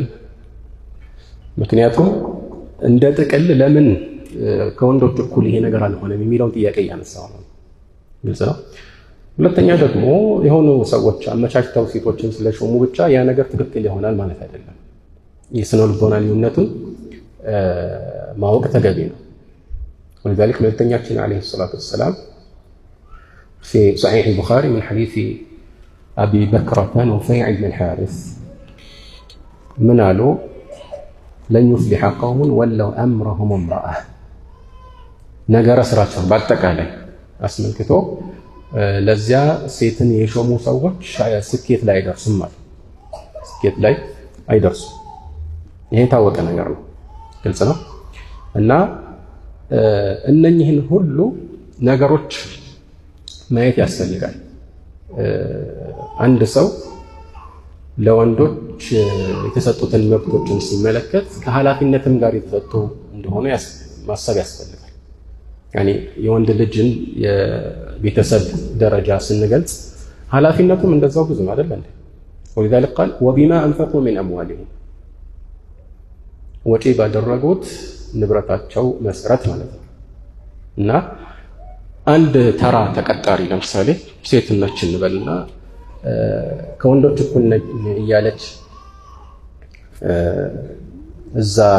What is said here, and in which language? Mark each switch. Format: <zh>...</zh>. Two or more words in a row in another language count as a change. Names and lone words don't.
<am>ምክንያቱም እንደ ጥቅል ለምን ከወንዶች እኩል ይሄ ነገር አልሆነም የሚለውን ጥያቄ እያነሳው ነው። ግልጽ ነው። ሁለተኛ ደግሞ የሆኑ ሰዎች አመቻችተው ሴቶችን ስለሾሙ ብቻ ያ ነገር ትክክል ይሆናል ማለት አይደለም። የስነ ልቦና ልዩነቱን ማወቅ ተገቢ ነው። ولذلك መልእክተኛችን</am> <ar>عليه الصلاة والسلام في صحيح البخاري من حديث أبي بكرة نفيع بن الحارث من قالوا لن يفلح قوم ولوا أمرهم امرأة</ar> <am>ነገር ስራቸው በአጠቃላይ አስመልክቶ ለዚያ ሴትን የሾሙ ሰዎች ስኬት ላይ አይደርሱም ማለት ስኬት ላይ አይደርሱም። ይሄ ታወቀ ነገር ነው። ግልጽ ነው። እና እነኚህን ሁሉ ነገሮች ማየት ያስፈልጋል። አንድ ሰው ለወንዶች የተሰጡትን መብቶችን ሲመለከት ከኃላፊነትም ጋር የተሰጡ እንደሆነ ማሰብ ያስፈልጋል። ያኔ የወንድ ልጅን የቤተሰብ ደረጃ ስንገልጽ ኃላፊነቱም እንደዛው ብዙ ነው አይደል እንዴ?</am> <ar>ولذلك قال وبما انفقوا من اموالهم</ar> <am>ወጪ ባደረጉት ንብረታቸው መሰረት ማለት ነው። እና አንድ ተራ ተቀጣሪ ለምሳሌ ሴት ነች እንበልና ከወንዶች እኩል ነኝ እያለች እዛ</am>